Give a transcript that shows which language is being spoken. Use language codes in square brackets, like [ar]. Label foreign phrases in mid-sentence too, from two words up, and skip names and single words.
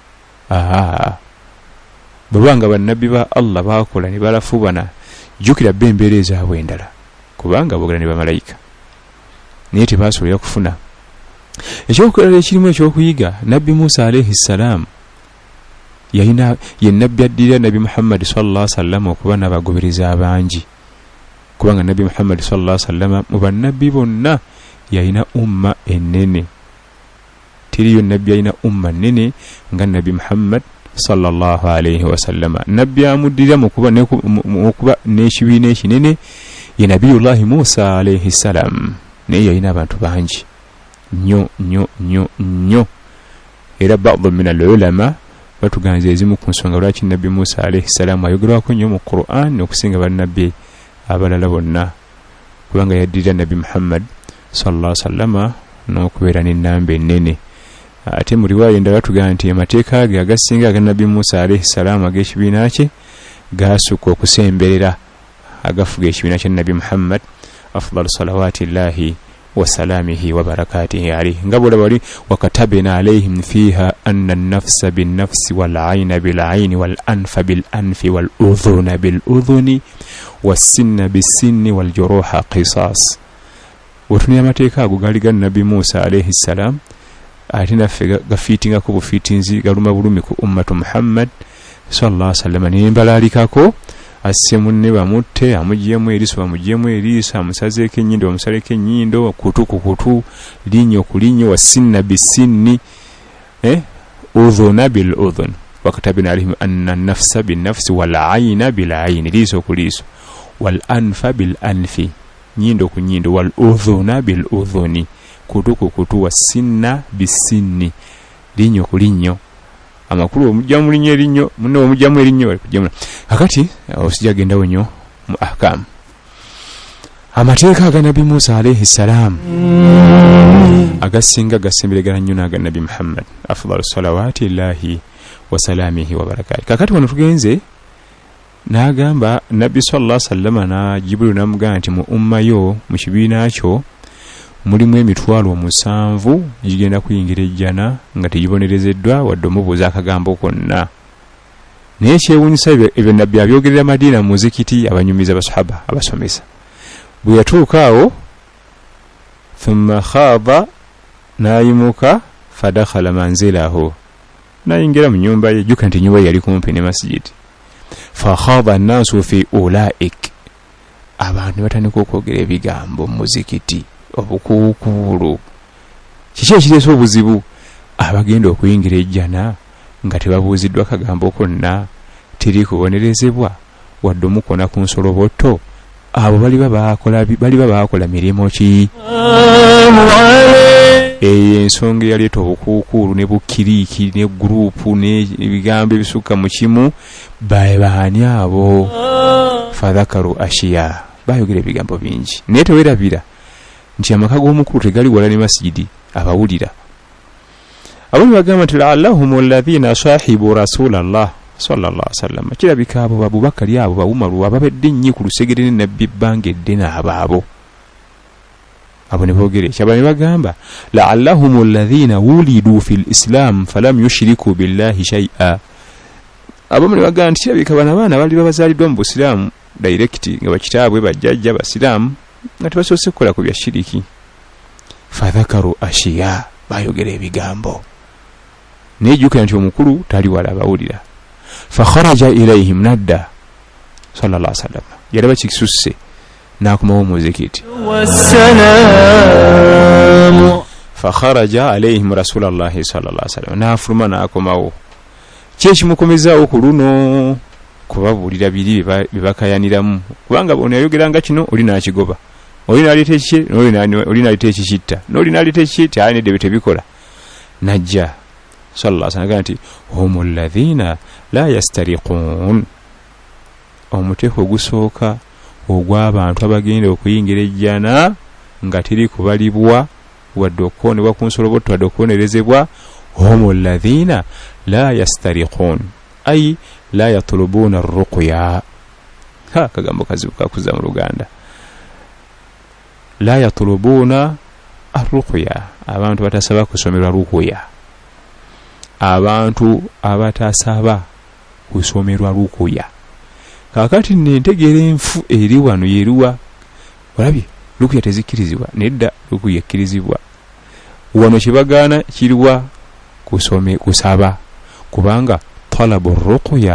[lg] Baba nga bannabbi ba Allah bakola ne balafubana, jjukira bbe embeera ezaabwe endala, kubanga boogera ne bamalayika naye tebaasobola kufuna. Ekyokulala ekirimu ekyokuyiga, Nabbi Musa [ar] عليه السلام [lg] yalina ye nabbi addira Nabbi Muhammad [ar] صلى الله عليه وسلم [lg] okuba n'abagobereza abangi, kubanga Nabbi Muhammad [ar] صلى الله عليه وسلم [lg] mu bannabbi bonna yalina umma ennene. Tiriyo nabbi yalina umma nnene nga Nabbi Muhammad [ar] صلى الله عليه وسلم. [lg] Nabbi amuddira mu kuba n'ekibiina ekinene ye [ar] نبي الله موسى عليه السلام, [lg] naye yalina abantu bangi nnyo. Era [ar] بعض من العلماء [lg] batuganza ezimu ku nsonga lwaki Nabbi Musa [ar] عليه السلام [lg] ayogerwako nnyo mu Qur'an okusinga bannabbi abalala bonna, kubanga yaddira Nabbi Muhammad [ar] صلى الله عليه وسلم [lg] n'okubeera n'ennamba ennene. Ate mu riwaaya endala tugamba nti amateeka ge agasinga aga Nabbi Musa [ar] عليه السلام [lg] ag'ekibiina kye gaasukka okusemberera agafuga ekibiina kya Nabbi Muhammad [ar] أفضل صلوات الله وسلامه وبركاته عليه. [lg] nga bwolaba wali [ar] وكتبنا عليهم فيها أن النفس بالنفس والعين بالعين والأنف بالأنف والأذن بالأذن والسن بالسن والجروح قصاص. [lg] Wotuni amateeka ago gali ga Nabbi Musa [ar] عليه السلام, [lg] ate naffe gafiitingako bufiitinzi galuma bulumi ku [ar] أمة محمد صلى الله عليه وسلم. [lg] Nembalaalikako asse munne bamutte, amugyemu eriiso bamugyemu eriiso, amusazeeko ennyindo bamusaleko ennyindo, kutu ku kutu, linnyo ku linnyo, [ar] والسن بالسن, والأذن بالأذن, وكتبنا عليهم أن النفس بالنفس والعين بالعين, [lg] liiso ku liiso, [ar] والأنف بالأنف, [lg] nnyindo ku nnyindo, [ar] والأذن بالأذن, [lg] kutu ku kutu, [ar] والسن بالسن, [lg] linnyo ku linnyo. Amakulu omujjamu linnyo erinnyo, munne omujjamu erinnyo bali kujjamu. Kakati osijagenda nnyo mu ahkam. Amateeka aga Nabbi Musa [ar] عليه السلام [lg] agasinga gasemberegana nnyo n'aga Nabbi Muhammad [ar] أفضل صلوات الله وسلامه وبركاته. [lg] Kakati wano tugenze n'agamba Nabbi [ar] صلى الله عليه وسلم [lg] na Jibril n'amugamba nti mu umma yo mu kibiina kyo mulimu emitwalo 7 gigenda kuyingira ejjana nga tegibonerezeddwa wadde omubuuza akagambo konna. Naye kyewuunyisa ebyo Nabbi abyogerera Madina mu muzikiti abanyumiza basahaba abasomesa. Bwe yatuuka awo [ar] ثم غاب [lg] nayimuka [ar] فدخل منزله, [lg] nayingira mu nyumba ye, jjuka nti nyumba yali kumpi ne masjid. [ar] فخاض الناس في أولئك, [lg] abantu batandika okwogera ebigambo mu muzikiti obukuukulu. Kiki ekireese obuzibu? Abagenda okuyingira ejjana nga tebabuuziddwa kagambo konna, teri kubonerezebwa wadde omukona ku nsoloboto. Abo baliba baakola mirimu ki? Eyo ensonga eyaleeta obukuukulu ne bukkiriiki ne guruupu n'ebigambo ebisukka mu kimu baani abo? [ar] فذكروا أشياء [lg] bayogera ebigambo bingi naye tewerabira nti amaka g'omukulu tegali wala ne masjidi abawulira abamu bagamba nti [ar] لعلهم الذين صحبوا رسول الله صلى الله عليه وسلم [lg] kirabika abo Abubakari abo bawumaru ababedde nnyo ku lusegere ne nabbi bangedde n'abaabo abo ne boogera ekyo ne bagamba [ar] لعلهم الذين ولدوا في الإسلام فلم يشركوا بالله شيئا [lg] abamu ne bagamba nti kirabika bano abaana bali babazaaliddwa mu busiraamu direct nga bakitaabwe bajjajja basiraamu nga tebasoose kukola ku bya shiriki [ar] فذكروا أشياء [lg] bayogera ebigambo nejjukira nti omukulu tali wala abawulira [ar] فخرج إليهم [lg] nadda [ar] صلى الله عليه وسلم [lg] yalaba kikisusse n'akomawo muzikiti [ar] فخرج عليهم رسول الله صلى الله عليه وسلم [lg] n'afuluma n'akomawo kyekimukomezaawo ku luno kubabuulira biri bibakayaniramu kubanga ono yayogeranga kino oli n'akigoba oli n'aleeta ekiki oli n'aleeta ekikitta n'oli n'aleeta ekiki ayi nedde bitebikola najja [ar] صلى الله عليه وسلم [lg] nti [ar] هم الذين لا يسترقون [lg] omuteeko ogusooka ogw'abantu abagenda okuyingira ejjana nga teri kubalibwa wadde okukoonebwa ku nsolobotto wadde okubonerezebwa [ar] هم الذين لا يسترقون أي لا يطلبون الرقية [lg] kagambo kazibu kakuza mu Luganda [ar] لا يطلبون الرقية [lg] abantu batasaba kusomerwa ruqya abantu abatasaba kusomerwa ruqya kakati nentegera enfu eri wano yeruwa olabye ruqya tezikirizibwa nedda ruqya ekkirizibwa wano kibagaana kiriwa kusaba kubanga [ar] طلب الرقية